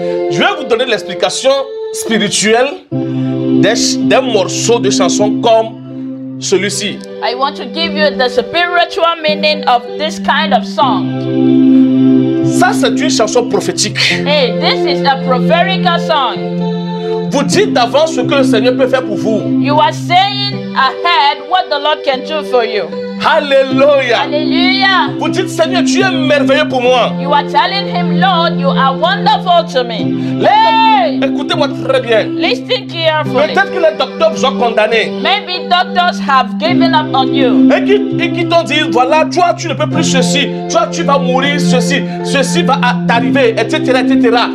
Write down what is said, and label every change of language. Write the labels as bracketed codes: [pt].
[fr] Je vais vous donner l'explication spirituelle d'un morceau de chanson comme celui-ci. [en] I want to give you the spiritual meaning of this kind of song. [fr] Ça, c'est une chanson prophétique. [en] Hey, this is a prophetical song. [fr] Vous dites d'avant ce que le Seigneur peut faire pour vous. [en] You are saying ahead what the Lord can do for you. [fr] Alléluia. [en] Hallelujah. [fr] Vous dites, Seigneur, tu es merveilleux pour moi. [en] You are telling him, Lord, you are wonderful to me. Hey, [fr] Écoutez-moi très bien. [en] listen carefully. [fr] Peut-être que les docteurs vous ont condamné. [en] Maybe doctors have given up on you. [fr] Et qui t'ont dit, voilà, toi, tu ne peux plus ceci. Toi, tu vas mourir, ceci va t'arriver, etc., etc.